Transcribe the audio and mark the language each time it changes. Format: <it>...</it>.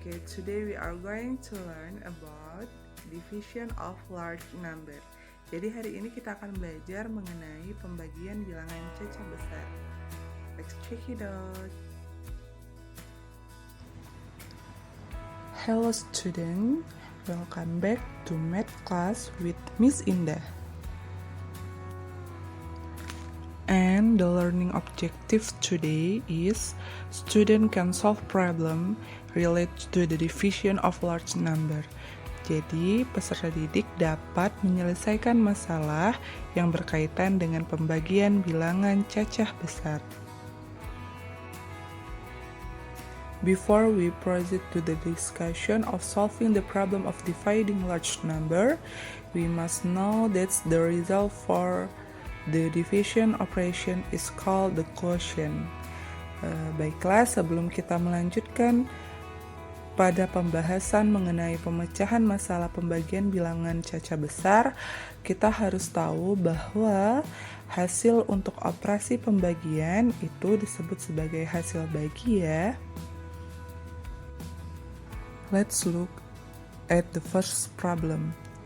<en>Today we are going to learn about division of large number.</en> <id>Jadi hari ini kita akan belajar mengenai pembagian bilangan cacah besar.</id> <en>Let's check it out. Hello student, welcome back to math class with Miss Indah. And the learning objective today is student can solve problem related to the division of large number.</en> <id>Jadi, peserta didik dapat menyelesaikan masalah yang berkaitan dengan pembagian bilangan cacah besar.</id> <en>Before we proceed to the discussion of solving the problem of dividing large number, we must know that the result for the division operation is called the quotient.</en> <id>Baiklah, sebelum kita melanjutkan pada pembahasan mengenai pemecahan masalah pembagian bilangan cacah besar, kita harus tahu bahwa hasil untuk operasi pembagian itu disebut sebagai hasil bagi ya.</id> <en>Let's look at the first problem.</en>